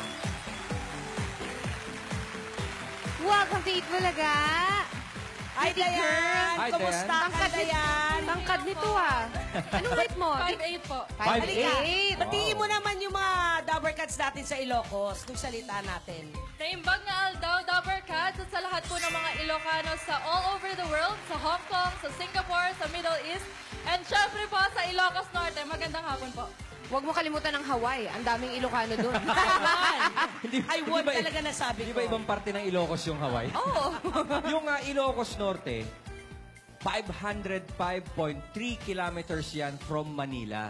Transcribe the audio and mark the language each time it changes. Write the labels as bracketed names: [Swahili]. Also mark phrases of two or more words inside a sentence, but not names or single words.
[English] Welcome to Eat Bulaga. Hi, Diane. Hi, [Filipino] Kumusta ka, Diane? Tangkad nito ah. Anong weight mo? 5'8" po. 5'8". Batiin mo naman yung mga Dabber Cats natin sa Ilocos, kung salita natin. [Iloko] Naimbag na aldaw, [Filipino] Dabber Cats, at sa lahat po ng mga Ilocano sa [English] all over the world, [Filipino] sa Hong Kong, sa Singapore, sa Middle East, and syempre po sa Ilocos Norte. Magandang hapon po. Huwag mo kalimutan ng Hawaii. Ang daming Ilocano doon. [English] I would [Filipino] talaga nasabi Di ko. ba ibang parte ng Ilocos yung Hawaii? Oo. Yung Ilocos Norte, 505.3 kilometers yan from Manila.